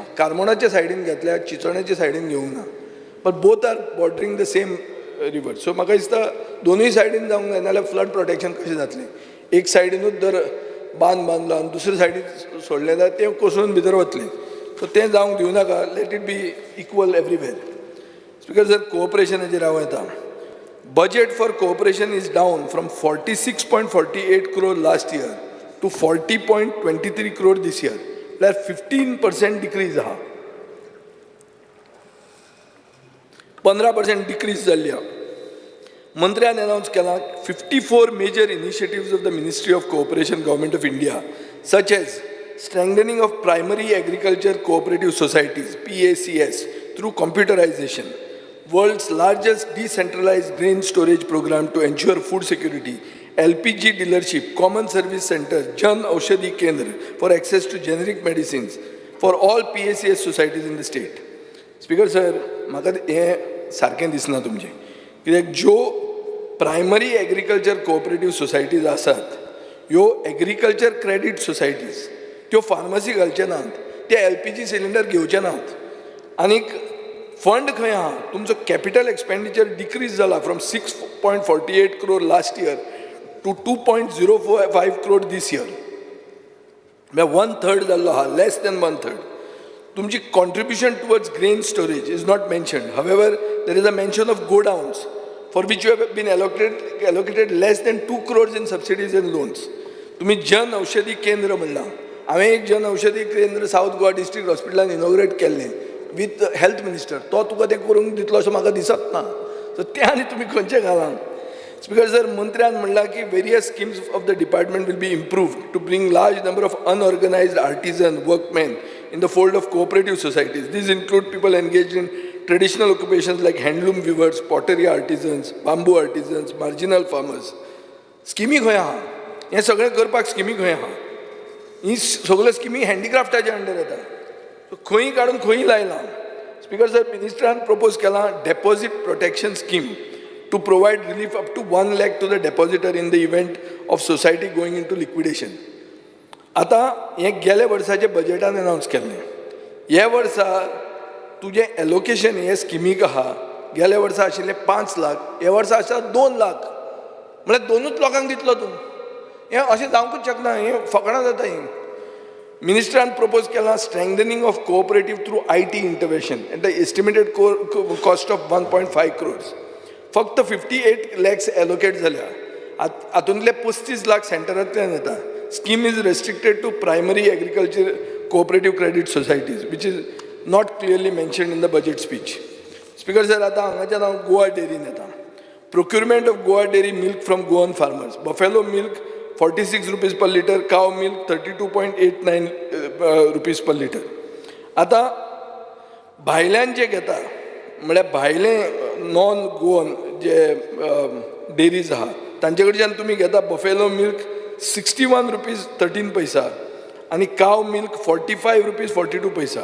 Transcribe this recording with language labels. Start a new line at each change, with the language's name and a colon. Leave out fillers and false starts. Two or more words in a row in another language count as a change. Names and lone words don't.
Konkani: कार्मोणाच्या सायडीन घेतल्यार चिचोण्याच्या सायडीन घेवंक ना,
English: but both are bordering the same river.
Konkani: सो म्हाका दिसता दोनूय सायडीन जावंक जाय, नाल्यार
English: flood protection
Konkani: कशें जातलें? एक सायडीनूच जर बांद बांदलो आनी दुसरे सायडीन सोडलें जाल्यार तें कोसळून भितर वतलें. सो तें जावंक दिवं नाका.
English: let it be equal everywhere.
Konkani: स्पीकर जर कोऑपरेशनाचेर हांव येता,
English: budget for cooperation is down from 46.48 crore last year to 40.23 crore this year.
Konkani: That's 15% decrease आहा. 15% decrease जाल्ली आहा. मंत्र्यान अनाउंस केला
English: 54 major initiatives of the Ministry of Cooperation, Government of India, such as strengthening of primary agriculture cooperative societies (PACS) through computerization, world's largest decentralized grain storage program to ensure food security, LPG dealership, common service center, Jan Aushadhi Kendra for access to generic medicines for all PACS societies in the state. Speaker sir,
Konkani: म्हाका हें सारकें दिसना तुमचें, कित्याक ज्यो
English: primary agriculture cooperative societies
Konkani: आसात, ह्यो
English: agriculture credit societies,
Konkani: त्यो फार्मसी घालचे नात, ते
English: LPG cylinder
Konkani: घेवचे नात, आनीक फंड खंय आहा, तुमचो
English: capital expenditure
Konkani: डिक्रीज जाला
English: from 6.48 crore last year to 2.05 crore this year.
Konkani: म्हळ्यार 1/3 जाल्लो आहा,
English: less than 1/3. तुमची contribution towards grain storage is not mentioned. However there is a mention of godowns for which you have been allocated less than 2 crores in subsidies and loans.
Konkani: तुम्ही जन औषधी केंद्र म्हणला, हांवें एक जन औषधी केंद्र साऊथ गोवा डिस्ट्रिक्ट हॉस्पिटलान इनॉग्रेट केल्लें
English: with health minister.
Konkani: तो तुका तें करूंक दितलो अशें म्हाका दिसत ना. सो तें आनी तुमी खंयचे घालां.
English: Speaker sir,
Konkani: मंत्र्यान म्हणला की
English: various schemes of the department will be improved to bring large number of unorganised artisan workmen in the fold of cooperative societies. These include people engaged in traditional occupations like handloom weavers, pottery artisans, bamboo artisans, marginal farmers.
Konkani: स्किमी खंय आहा? हें सगळें करपाक स्किमी खंय आहा? ही सगळ्यो स्किमी हँडीक्राफ्टाच्या अंडर येता. खंय काडून खंय लायला.
English: Speaker sir,
Konkani: मिनिस्टरान प्रपोज केला
English: deposit protection scheme to provide relief up to 1 lakh to the depositor in the event of society going into liquidation.
Konkani: आता हें गेल्या वर्साचे बजेटान अनाउन्स केल्लें. ह्या वर्सा तुजें एलोकेशन हे स्किमीक आहा, गेल्या वर्सा आशिल्लें 5 लाख, ह्या वर्सा आसा 2 लाख. म्हळ्यार 2च लोकांक दितलो तूं. हें अशें जावंकूच शकना, हें फकाणां जाता ही. मिनिस्टरान प्रपोज केला
English: strengthening of cooperative through IT intervention at the estimated cost of 1.5 crores.
Konkani: फक्त 58 lakhs एलोकेट जाल्या. हातूंतले 35 लाख सेंटरांतल्यान येता.
English: Scheme is restricted to primary agriculture cooperative credit societies, which is not clearly mentioned in the budget speech. Speaker sir,
Konkani: आता हांगाच्यान हांव गोवा डेरीन येता.
English: Procurement of Goa dairy milk from Goan farmers. Buffalo milk 46 rupees per liter, cow milk 32.89 rupees per liter.
Konkani: आता भायल्यान जे घेता, म्हळ्यार भायले
English: non Goan
Konkani: जे डेरीज आहा, तांचे कडच्यान तुमी घेता
English: buffalo milk
Konkani: 61 rupees 13 पैसा आणि
English: cow milk
Konkani: 45 rupees 42 पैसा.